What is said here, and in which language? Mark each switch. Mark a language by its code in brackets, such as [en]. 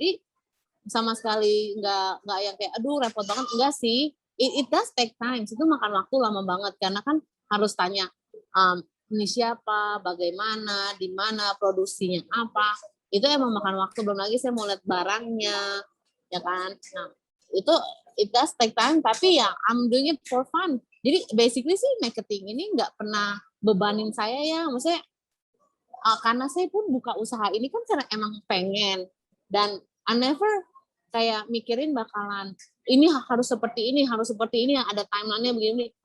[id] Jadi sama sekali nggak yang kayak aduh repot banget, enggak sih. [en] It does take time, [id] itu makan waktu lama banget karena kan harus tanya ini siapa, bagaimana, di mana, produksinya apa. Itu emang makan waktu, belum lagi saya mau lihat barangnya, ya kan. Nah, itu [en] it does take time, [id] tapi ya [en] I'm doing it for fun. [id] Jadi basically sih marketing ini nggak pernah bebanin saya ya, maksudnya karena saya pun buka usaha ini kan karena emang pengen, dan [en] I never [id] kayak mikirin bakalan ini harus seperti ini yang ada timeline-nya begini.